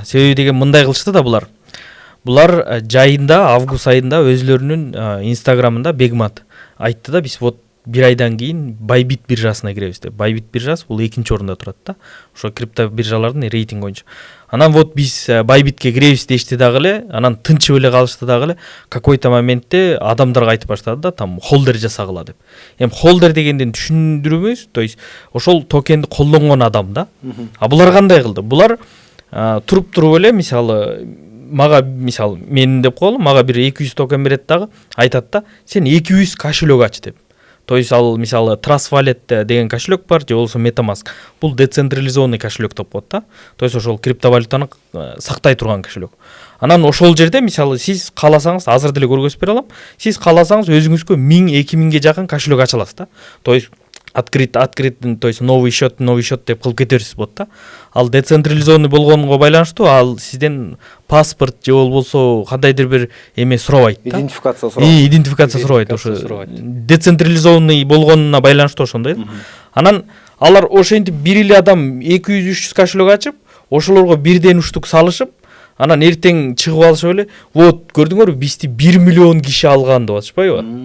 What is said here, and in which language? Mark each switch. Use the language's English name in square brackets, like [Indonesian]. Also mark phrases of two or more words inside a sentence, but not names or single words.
[Kyrgyz] Себеби деген мындай кылышты да булар. Булар жайында, август айында өзлөрүнүн Instagramында Бегмат айтты да, биз вот бир айдан кийин Байбит биржасына киребиз деп. Байбит биржасы бул экинчи орунда турат да. Ошо крипто биржалардын рейтинг боюнча. Анан вот биз Байбитке киребиз дешти дагы эле, анан тынчып эле калышты дагы эле. Какой-то моментте адамдарга айтып баштады да, там холдер жасагыла деп. Эми холдер дегенден түшүндүрөбүз, [Russian] то есть [Kyrgyz] ошол токенди колдонгон адам да. А булар кандай кылды? Булар туруп эле мисалы мага мисалы мен деп коелу, мага бир 200 токен берет дагы, айтат да, сен 200 кошелек ач деп. [Russian] То есть [Kyrgyz] ал мисалы Trust Wallet деген кошелек бар, же болбосо MetaMask. Бул децентрализованный кошелек деп коет да. [Russian] То есть [Kyrgyz] ошол криптовалютаны сактай турган кошелек. Анан ошол жерде мисалы сиз кааласаңыз, азыр деле көргөзүп бере алам. Сиз кааласаңыз өзүңүзгө 1000-2000ге жакын кошелек ача аласыз да. [Russian] То есть открыт, то есть новый счет [Kyrgyz] деп кылып кетерсиз болот да. Ал децентрализованный болгонго байланыштуу, ал сизден паспорт же болбосо кандайдыр бир эме сурабайт да. Идентификация сурабайт. Идентификация сурабайт. Ошо децентрализованный болгонуна байланыштуу ошондой. Анан алар ошентип бир эле адам 200-300 кошелек ачып, ошолорго бирден уштук салышып, анан эртең чыгып алышып эле, вот көрдүңөрбү, бизди 1 миллион киши алган деп атышпайбы?